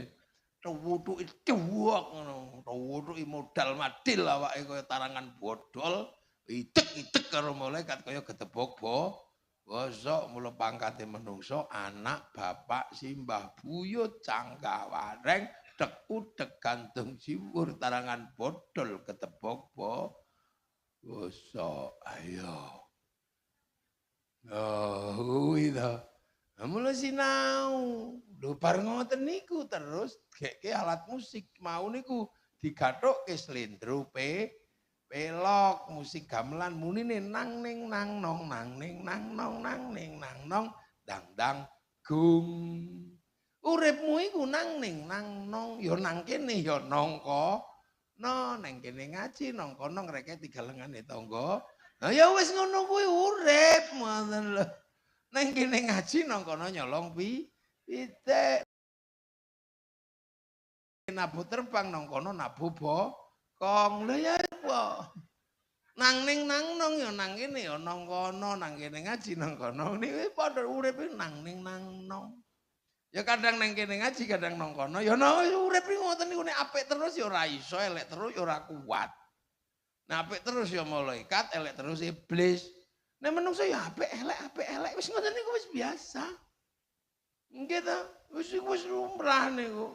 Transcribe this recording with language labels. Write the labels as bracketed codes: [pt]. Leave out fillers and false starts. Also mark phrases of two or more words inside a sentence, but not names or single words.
[jv] Tuwutuki cuwok ngono, tuwutuki modal madil awake kaya tarangan bodol, idek-idek karo malaikat kaya gedebok bosok mula pangkate menungso anak bapak simbah buyut canggah wareng dek gantung siwur tarangan bodol gedebok bosok ayo. Oh itu. Mula sinau. Lho bar ngoten niku terus geke alat musik mau niku digathukke slendro pelok musik gamelan munine nang ning nang nong nang ning nang nong nang ning nang nong dang dang gung. Uripmu iku nang ning nang nong ya nang kene ya nangka no nang kene ngaji nang kono ngreke tigalengane tangga. Lah ya wis ngono kuwi urip ngoten lho. Nang kene ngaji nang kono nyolong pitik. Nabu terbang nang kono nabu bokong. Lha ya apa? Nang ning nang nong ya nang kene ya nang kono, nang kene ngaji nang kono. Niki padha uripe nang ning nang nong. Ya kadang nang kene ngaji, kadang nang kono. Ya urip ngoten niku nek apik terus ya ora iso, elek terus ya ora kuat. Nah apik terus ya malaikat, elek terus iblis. Nek menungso ya apik elek wis ngoten niku wis biasa. Nggih ta? Wis lumrah niku.